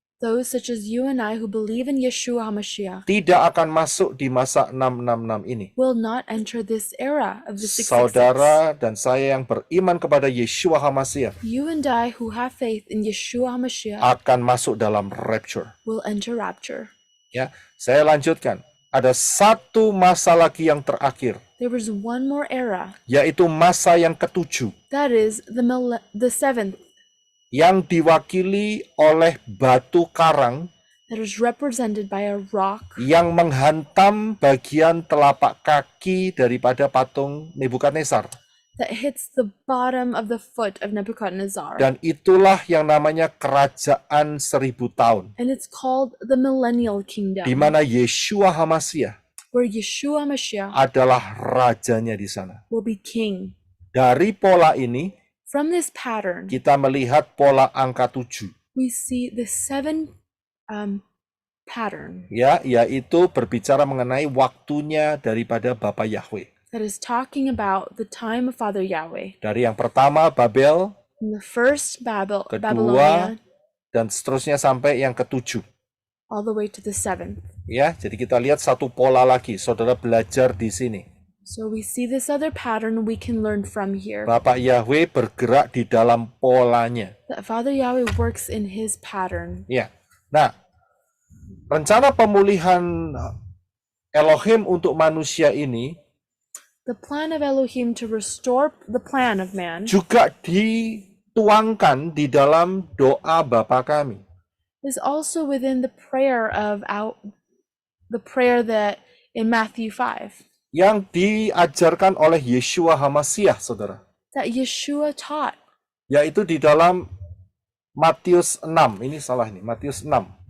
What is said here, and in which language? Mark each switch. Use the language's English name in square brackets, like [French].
[English] Those such as you and I who believe in Yeshua HaMashiach [Indonesian] tidak akan masuk di masa 666 ini. [English] will not enter this era of the 666. [Indonesian] Saudara dan saya yang beriman kepada Yeshua HaMashiach [English] You and I who have faith in Yeshua HaMashiach [Indonesian] akan masuk dalam rapture. [English] will enter rapture. [Indonesian] Ya, saya lanjutkan. Ada satu masa lagi yang terakhir, [English] There is one more era, [Indonesian] yaitu masa yang ketujuh, [English] that is the seventh, [Indonesian] yang diwakili oleh batu karang [English] that is represented by a rock [Indonesian] yang menghantam bagian telapak kaki daripada patung Nebukadnezar. [English] that hits the bottom of the foot of Nebuchadnezzar. [Indonesian] Dan itulah yang namanya kerajaan 1000 tahun, [English] And it's called the Millennial Kingdom, [Indonesian] di mana Yeshua HaMashiach [English] where Yeshua HaMashiach [Indonesian] adalah rajanya di sana. [English] will be king. [Indonesian] Dari pola ini, [English] From this pattern, [Indonesian] kita melihat pola angka 7, [English] we see the seven pattern [Indonesian] ya, yaitu berbicara mengenai waktunya daripada Bapa Yahweh. [English] that is talking about the time of Father Yahweh. [Indonesian] Dari yang pertama Babel, [English] From the first [Indonesian] kedua, [English] Babylonia [Indonesian] dan seterusnya sampai yang ketujuh. [English] all the way to the seventh. [Indonesian] Ya, jadi kita lihat satu pola lagi. Saudara belajar di sini. [English] So we see this other pattern we can learn from here. [Indonesian] Bapak Yahweh bergerak di dalam polanya. [English] That Father Yahweh works in his pattern. [Indonesian] Ya. Nah, rencana pemulihan Elohim untuk manusia ini [English] The plan of Elohim to restore the plan of man [Indonesian] juga dituangkan di dalam doa Bapa kami. [English] is also within the prayer that in Matthew 5 [Indonesian] Yang diajarkan oleh Yeshua HaMashiach, saudara. [English] that Yeshua taught. [Indonesian] Yaitu di dalam Matius 6. Ini salah nih, Matius 6.